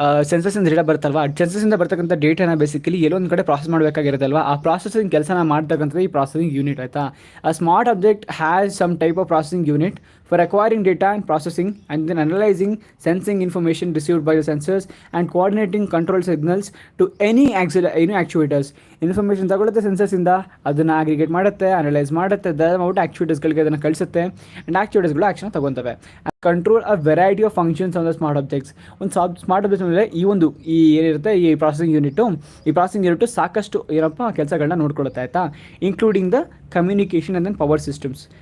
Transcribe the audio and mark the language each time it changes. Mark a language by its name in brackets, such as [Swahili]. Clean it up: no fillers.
[Kannada] ಸೆನ್ಸಸ್ಸಿಂದ data ಬರುತ್ತಲ್ವಾ, ಸೆನ್ಸಸ್ಸಿಂದ ಬರ್ತಕ್ಕಂಥ ಡೇಟಾನ basically ಎಲ್ಲೊಂದು ಕಡೆ ಪ್ರಾಸೆಸ್ ಮಾಡಬೇಕಾಗಿರುತ್ತಲ್ವಾ, ಆ ಪ್ರಾಸೆಸಿಂಗ್ ಕೆಲಸನ ಮಾಡ್ತಕ್ಕಂಥದ್ದು ಈ ಪ್ರಾಸೆಸಿಂಗ್ ಯೂನಿಟ್ ಆಯಿತಾ. [English] A smart object has some type of processing unit for acquiring data and processing and then analyzing, sensing information received by the sensors and coordinating control signals to any actuators. [Kannada] Information ತಗೊಳುತ್ತೆ ಸೆನ್ಸರ್ಸಿಂದ, ಅದನ್ನು aggregate ಮಾಡುತ್ತೆ, analyse ಮಾಡುತ್ತೆ, ದಯಮಾಟ್ಟು ಆ್ಯಕ್ಚುಯೇಟರ್ಸ್ಗಳಿಗೆ ಅದನ್ನು ಕಳಿಸುತ್ತೆ and ಆ್ಯಕ್ಚುಯೇಟರ್ಸ್ಗಳು action ತಗೊತವೆ. [English] Control a variety of functions on the smart objects. [Kannada] ಒಂದು smart objects ಮೇಲೆ ಈ ಏನಿರುತ್ತೆ ಈ ಪ್ರಾಸೆಸಿಂಗ್ ಯೂನಿಟು ಸಾಕಷ್ಟು ಏನಪ್ಪ ಕೆಲಸಗಳನ್ನ ನೋಡ್ಕೊಳ್ಳುತ್ತೆ ಆಯಿತಾ, [English] Including the communication and then power systems.